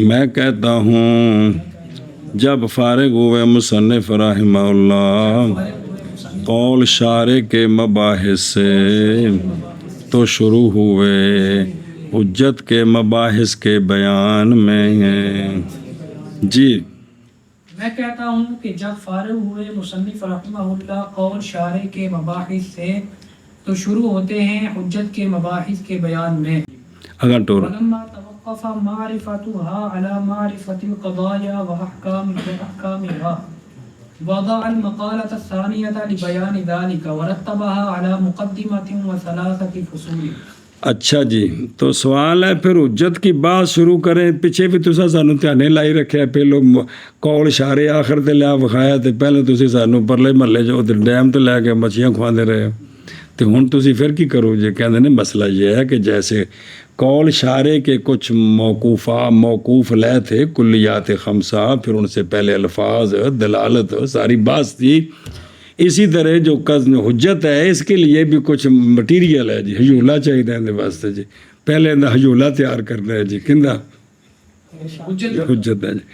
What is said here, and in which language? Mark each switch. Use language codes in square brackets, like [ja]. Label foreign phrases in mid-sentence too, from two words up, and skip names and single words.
[ur] میں کہتا ہوں جب فارغ ہوئے مصنف [ar] رحمہ اللہ [ur] قول شارع کے مباحث سے، تو شروع ہوئے حجت کے مباحث کے بیان میں۔ جی، میں کہتا ہوں کہ جب فارغ ہوئے مصنف [ar] رحمہ اللہ [ur] قول شارع کے مباحث سے، تو شروع ہوتے ہیں حجت کے مباحث کے بیان میں۔ اگر ٹور [ar] ولما توقف معرفتها على معرفة القضايا وأحكامها وضع المقالة الثانية لبيان ذلك ورتبها على مقدمة وثلاثة فصول۔ [ur] اچھا جی، تو سوال ہے پھر حجت کی بات شروع کریں، [pa] پیچھے بھی تسا سانو دھیانے لائی رکھیا، پہلو قول شارع آخر تے لیا وکھایا، تے پہلے تسی سانو پرلے محلے جو ڈیم تے لے کے مچھیاں کھواندے رہے، تے ہن تسی پھر کی کرو جی؟ کہندے نے [ur] مسئلہ یہ ہے کہ جیسے قول شارع کے کچھ موقوف لے تھے کلیات خمسہ، پھر ان سے پہلے الفاظ، دلالت، ساری بات تھی، اسی طرح جو حجت ہے اس کے لیے بھی کچھ مٹیریل ہے جی، [pa] حجولہ چاہیے اندے واسطے جی، پہلے اندہ حجولہ تیار کرنا ہے جی، کندہ حجت ہے جی۔